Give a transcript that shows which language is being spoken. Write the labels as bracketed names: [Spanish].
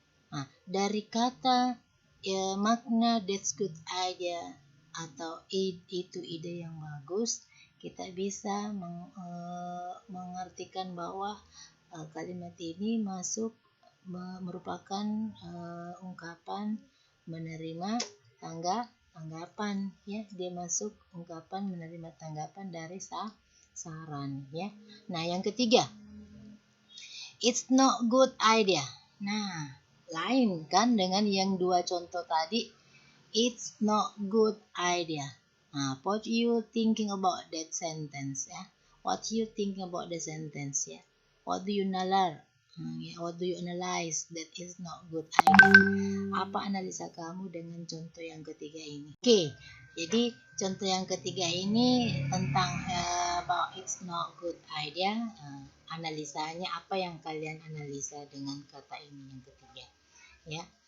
[Indonesian] Nah, dari kata ya, makna [English] that's good idea [Indonesian] atau itu ide yang bagus, kita bisa mengartikan bahwa kalimat ini masuk merupakan ungkapan menerima tanggapan ya. Dia masuk ungkapan menerima tanggapan dari saran ya. Nah, yang ketiga, [English] it's not good idea. [Indonesian] Nah, lain kan dengan yang dua contoh tadi. [English] It's not good idea. Nah, what you thinking about that sentence ya? What you thinking about the sentence ya? What do you [Indonesian] nalar? [English] What do you analyze that is not good idea? [Indonesian] Apa analisa kamu dengan contoh yang ketiga ini? Oke, jadi contoh yang ketiga ini tentang [English] about it's not good idea. [Indonesian] Analisanya apa yang kalian analisa dengan kata ini yang ketiga ya?